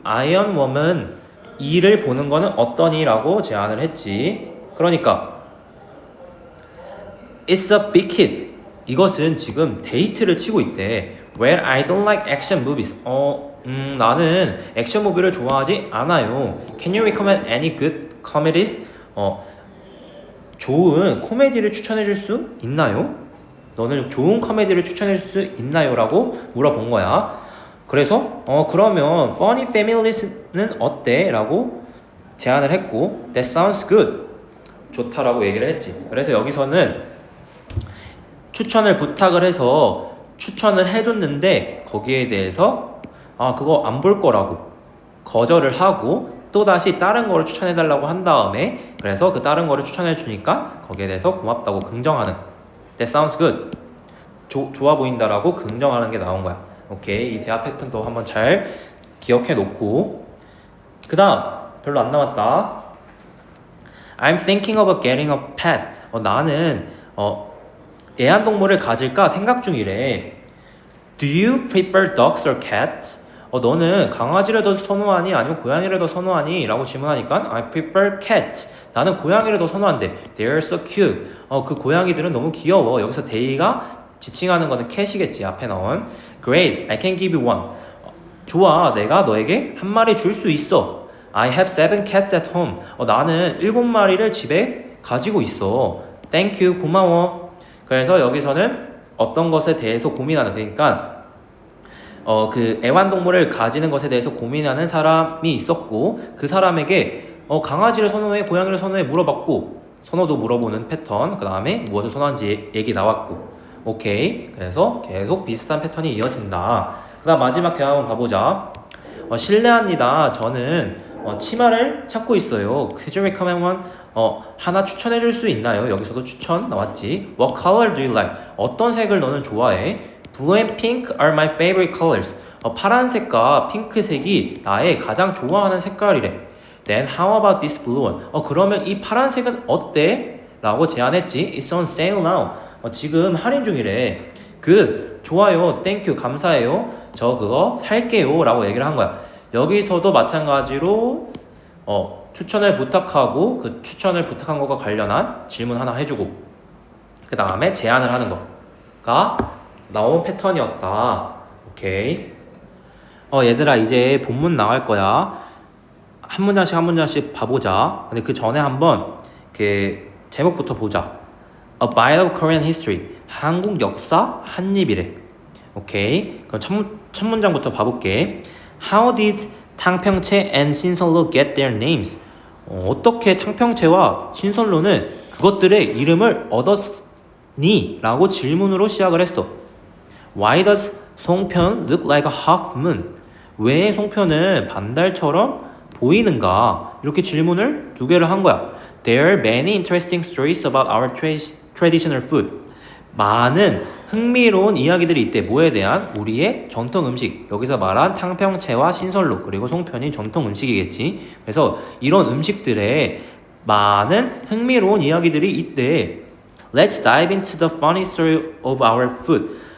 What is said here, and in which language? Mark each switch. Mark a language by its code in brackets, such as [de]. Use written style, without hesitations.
[ko] 아이언 워먼 2를 보는 거는 어떠니? 라고 제안을 했지. 그러니까 [en] It's a big hit. [ko] 이것은 지금 데이트를 치고 있대. [en] Well, I don't like action movies. [ko] 나는 액션 무비를 좋아하지 않아요. [en] Can you recommend any good comedies? [ko] 좋은 코미디를 추천해 줄 수 있나요? 너는 좋은 코미디를 추천해 줄 수 있나요? 라고 물어본 거야. 그래서 그러면 Funny Families는 어때? 라고 제안을 했고 [en] That sounds good. [ko] 좋다라고 얘기를 했지. 그래서 여기서는 추천을 부탁을 해서 추천을 해줬는데 거기에 대해서 그거 안 볼 거라고 거절을 하고 또다시 다른 거를 추천해달라고 한 다음에 그래서 그 다른 거를 추천해 주니까 거기에 대해서 고맙다고 긍정하는 [en] That sounds good. [ko] 좋아 보인다라고 긍정하는 게 나온 거야. 오케이. 이 대화 패턴도 한번 잘 기억해 놓고 그 다음 별로 안 남았다. [en] I'm thinking of getting a pet. [ko] 나는 애완동물을 가질까 생각 중이래. [en] Do you prefer dogs or cats? [ko] 너는 강아지를 더 선호하니 아니면 고양이를 더 선호하니? 라고 질문하니까 [en] I prefer cats. [ko] 나는 고양이를 더 선호한대. [en] They're so cute. [ko] 그 고양이들은 너무 귀여워. 여기서 they가 지칭하는 거는 cat이겠지. 앞에 나온 [en] Great, I can give you one. [ko] 좋아, 내가 너에게 한 마리 줄 수 있어. [en] I have 7 cats at home. [ko] 나는 7마리를 집에 가지고 있어. [en] Thank you, [ko] 고마워. 그래서 여기서는 어떤 것에 대해서 고민하는, 그러니까 그 애완동물을 가지는 것에 대해서 고민하는 사람이 있었고 그 사람에게 강아지를 선호해 고양이를 선호해 물어봤고 선호도 물어보는 패턴, 그 다음에 무엇을 선호하는지 얘기 나왔고 오케이. 그래서 계속 비슷한 패턴이 이어진다. 그 다음 마지막 대화 한번 봐보자. 실례합니다. 저는 치마를 찾고 있어요. [en] Could you recommend one? [ko] 하나 추천해 줄 수 있나요? 여기서도 추천 나왔지. [en] What color do you like? [ko] 어떤 색을 너는 좋아해? [en] Blue and pink are my favorite colors. [ko] 파란색과 핑크색이 나의 가장 좋아하는 색깔이래. [en] Then how about this blue one? [ko] 그러면 이 파란색은 어때? 라고 제안했지. [en] It's on sale now. [ko] 지금 할인 중이래. [en] Good. [ko] 좋아요. [en] Thank you. [ko] 감사해요. 저 그거 살게요. 라고 얘기를 한 거야. 여기서도 마찬가지로 추천을 부탁하고 그 추천을 부탁한 것과 관련한 질문 하나 해주고 그 다음에 제안을 하는 거가 나온 패턴이었다. 오케이. 얘들아 이제 본문 나갈 거야. 한 문장씩 한 문장씩 봐보자. 근데 그 전에 한번 그 제목부터 보자. [en] A Bite of Korean History. [ko] 한국 역사 한 입이래. 오케이. 그럼 첫 문장부터 봐볼게. [en] How did 탕평채 and 신선로 get their names? [ko] 어떻게 탕평채와 신선로는 그것들의 이름을 얻었니? 라고 질문으로 시작을 했어. [en] Why does 송편 look like a half moon? [ko] 왜 송편은 반달처럼 보이는가? 이렇게 질문을 두 개를 한 거야. [en] There are many interesting stories about our traditional food. [ko] 많은 흥미로운 이야기들이 있대. 뭐에 대한? 우리의 전통 음식. 여기서 말한 탕평채와 신선로 그리고 송편이 전통 음식이겠지. 그래서 이런 음식들에 많은 흥미로운 이야기들이 있대. [en] Let's dive into the funny story of our food.